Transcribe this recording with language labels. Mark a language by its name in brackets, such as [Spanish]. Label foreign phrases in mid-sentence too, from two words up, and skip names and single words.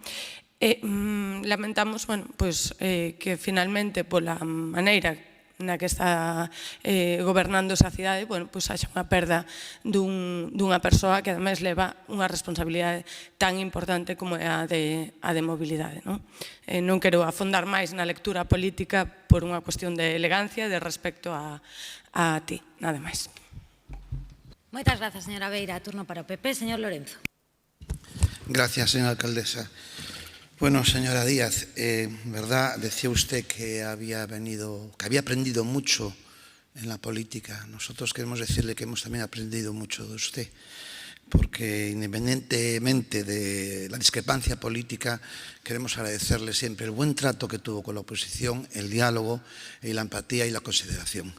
[Galician] Lamentamos que finalmente pola maneira na que está gobernando esa cidade, haxa unha perda dunha persoa que ademais leva unha responsabilidade tan importante como é a de mobilidade. Non quero afondar máis na lectura política por unha cuestión de elegancia e de respecto a ti, nada máis. Moitas grazas, señora Beira. Turno para o PP. Señor Lorenzo. [Spanish] Gracias, señora alcaldesa. Bueno, señora Díaz, verdad, decía usted que había aprendido mucho en la política. Nosotros queremos decirle que hemos también aprendido mucho de usted, porque independientemente de la discrepancia política, queremos agradecerle siempre el buen trato que tuvo con la oposición, el diálogo, la empatía y la consideración.